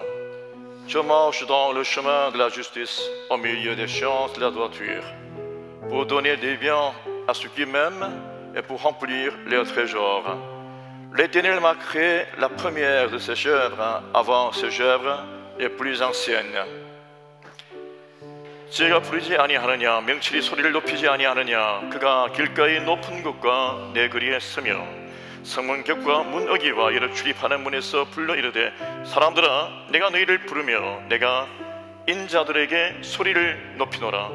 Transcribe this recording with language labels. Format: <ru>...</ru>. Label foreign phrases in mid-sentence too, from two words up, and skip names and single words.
<fr>Je marche dans le chemin de la justice, au milieu des champs de la droiture, pour donner des biens à ceux qui m'aiment et pour remplir leurs trésors. L'Éternel m'a créé la première de ses œuvres, avant ses œuvres les plus anciennes.</fr> <ko>지혜가 부르지 아니하느냐, 명철이 소리를 높이지 아니하느냐, 그가 길가의 높은 곳과 내 거리에 서며 성문 곁과 문 어귀와 이를 출입하는 문에서 불러 이르되 사람들아 내가 너희를 부르며 내가 인자들에게 소리를 높이노라.</ko>